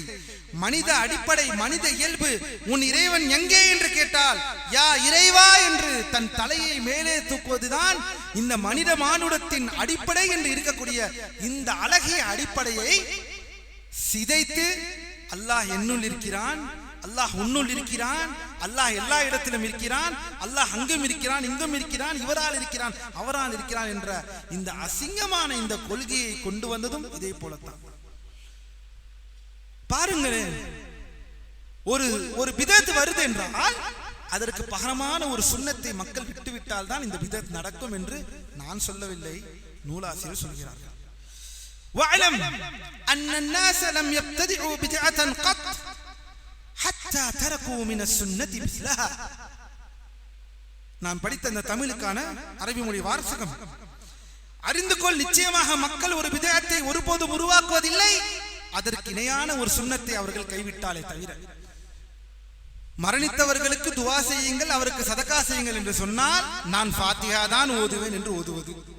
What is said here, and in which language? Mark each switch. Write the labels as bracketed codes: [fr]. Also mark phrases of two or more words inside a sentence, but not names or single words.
[ta] மனித அடிப்படை, மனித இயல்பு, உன் இறைவன் எங்கே என்று கேட்டால் யா இறைவா என்று தன் தலையை மேலே தூக்குவதுதான் இந்த மனித மானுடத்தின் அடிப்படை என்று இருக்கக்கூடிய இந்த அழகிய அடிப்படையை சிதைத்து அல்லாஹ் என்னுள் இருக்கிறான், அல்லாஹ் உன்னுள் இருக்கிறான், அல்லாஹ் எல்லா இடத்திலும் இருக்கிறான், அல்லாஹ் அங்கும் இருக்கிறான், இங்கும் இருக்கிறான், இவரால் இருக்கிறான், அவரால் இருக்கிறான் என்ற இந்த அசிங்கமான இந்த கொள்கையை கொண்டு வந்ததும் இதே போலத்தான். பாருங்களேன், ஒரு பிதஅத் வருது என்றால் அதற்கு பகரமான ஒரு சுன்னத்தை மக்கள் விட்டுவிட்டால் தான் இந்த பிதஅத் நடக்கும் என்று நான் சொல்லவில்லை, நூலாசிரியர் சொல்கிறார்கள். [ar] وَاعْلَمْ أَنَّ النَّاسَ لَمْ يَبْتَدِعُوا بِدْعَةً قَطْ حَتَّى تَرَكُوا مِنَ السُّنَّةِ مِثْلَهَا. [ta] நான் படித்த அந்த தமிழுக்கான அரபி மொழி வாசகம். அறிந்து கொள், நிச்சயமாக மக்கள் ஒரு பிதஅத்தை ஒருபோதும் உருவாக்குவதில்லை அதற்கு இணையான ஒரு சுன்னத்தை அவர்கள் கைவிட்டாலே தவிர. மரணித்தவர்களுக்கு துஆ செய்யுங்கள், அவருக்கு சதகா செய்யுங்கள் என்று சொன்னால் நான் ஃபாத்திஹா தான் ஓதுவேன் என்று ஓதுவது.